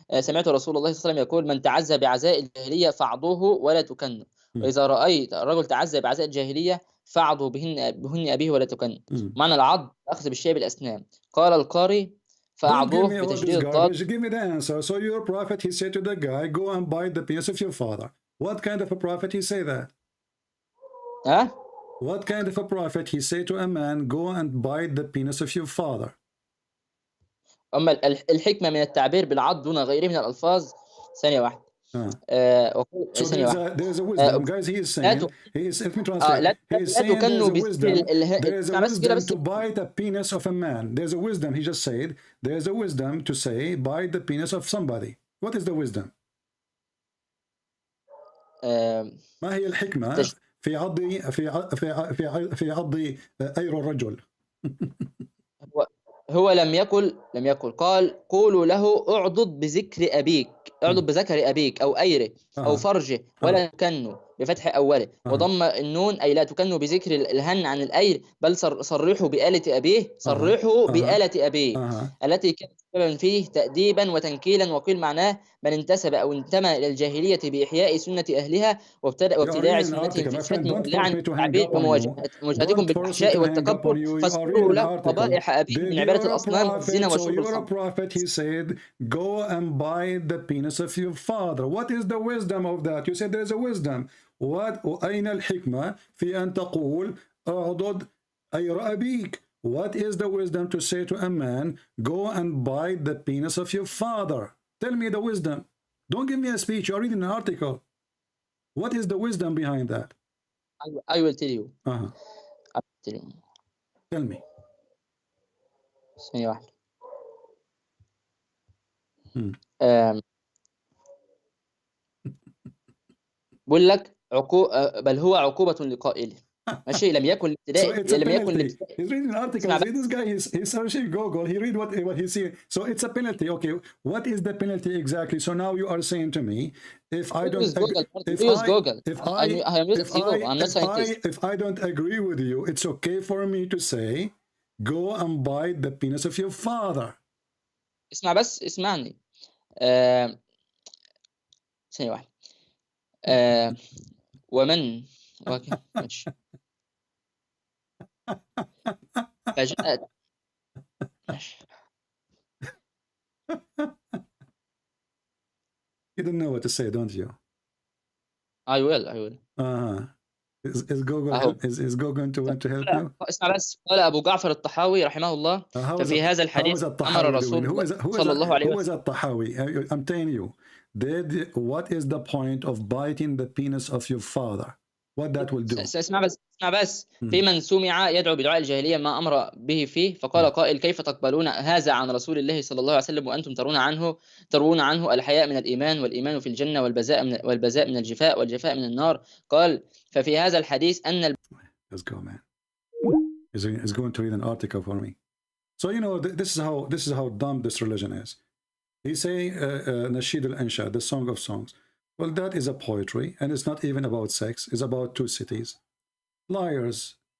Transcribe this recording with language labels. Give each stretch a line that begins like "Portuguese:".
Arabic: سمعت رسول الله صلى الله عليه وسلم يقول من تعزى بعزاء الجاهلية فاعضوه ولا تكن، وإذا رأيت الرجل تعزى بعزاء الجاهلية فاعضه بهن أبيه ولا تكن. معنى العض أخذ بالشيء بالأسنان. قال القاري فأعضوه بتشديد الضاد.
English: Give me the answer. So your prophet, he said to the guy, go and bite the penis of your father. What kind of a prophet he say that? What kind of a prophet he say to a man, go and bite the penis of your father?
Arabic: أما الحكمة من التعبير بالعض دون غيره من الألفاظ. ثانية واحدة.
English: So there's a wisdom, guys. He is saying, let me translate. He is saying there is a wisdom to bite the penis of a man. There's a wisdom. He just said there's a wisdom to say bite the penis of somebody. What is the wisdom?
Arabic: ما هي الحكمة في عض أير الرجل؟ هو لم يقل قال قولوا له اعضد بذكر أبيك، اعضد بذكر أبيك أو أيره أو فرجه ولا تكنوا بفتح أوله وضم النون أي لا تكنوا بذكر الهن عن الأير بل صرحوا بآلة أبيه، صرحوا بآلة أبيه التي كانت سببا فيه تأديبا وتنكيلا. وقيل معناه من انتسب أو انتمى إلى الجاهلية بإحياء سنة أهلها وابتداع سنتهم في الشتم واللعن والتعبير ومواجهتكم بالفحشاء والتكبر فاذكروا له قبائح أبيه من عبادة الأصنام والزنا وشرب الخمر.
English: He said, go and bite the penis of your father. What is the wisdom of that? You said there is a wisdom.
Arabic: أين الحكمة في أن تقول أعضد أير أبيك?
English: What is the wisdom to say to a man, go and bite the penis of your father? Tell me the wisdom. Don't give me a speech. You're reading an article. What is the wisdom behind that? I will tell you. I will tell you. Tell me.
Arabic: ثانية واحدة. بقول لك بل هو عقوبة لقائله. ماشي لم يكن الابتداء لم يكن الابتداء.
English: He's reading an article. This guy he's searching Google. He read what he's seeing. So it's a penalty. Okay, what is the penalty exactly? So now you are saying to me, if I don't if I don't agree with you, it's okay for me to say, go and bite the penis of your father.
Arabic: اسمع بس اسمعني. ثانية واحدة. ومن ماشي فجاءت
English: You don't know what to say, don't you? I will. Is Google going to help you?
Arabic: اسمع بس، قال أبو جعفر الطحاوي رحمه الله ففي هذا الحديث أمر رسول الله صلى الله عليه وسلم.
English: Who is الطحاوي? I'm telling you, what is the point of biting the penis of your father? What that will do?
Arabic: اسمع بس في من سمع يدعو بدعاء الجاهلية ما أمر به فيه، فقال قائل: كيف تقبلون هذا عن رسول الله صلى الله عليه وسلم وأنتم ترون عنه الحياء من الإيمان، والإيمان في الجنة، والبذاء من الجفاء، والجفاء من النار. قال: ففي هذا الحديث أن
English: Let's go, man. He's going to read an article for me. So you know, this is how dumb this religion is. He say Nasheed al-Ansha, the Song of Songs. Well, that is a poetry, and it's not even about sex. It's about two cities. Liars.